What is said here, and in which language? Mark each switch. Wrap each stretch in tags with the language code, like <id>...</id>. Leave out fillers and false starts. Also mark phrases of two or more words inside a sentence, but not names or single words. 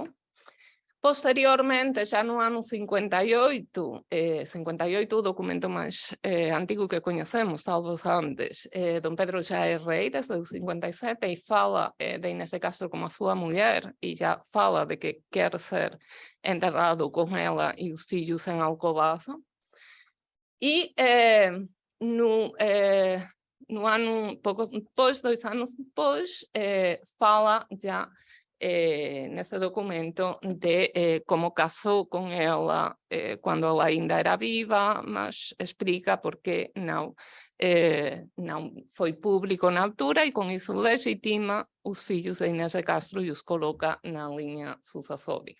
<gl>Posteriormente, xa no ano 58, 58 o documento máis antigo que coñecemos, talvez antes, Dom Pedro xa é rei desde o 57 e fala de Inés de Castro como a súa muller e já fala de que quer ser enterrado con ela e os fillos en Alcobaza.</gl> <pt>E no ano, pouco depois, 2 anos depois, fala já nesse documento de como casou com ela quando ela ainda era viva, mas explica porque não foi público na altura e com isso legitima os filhos de Inés de Castro e os coloca na linha sucessória.</pt>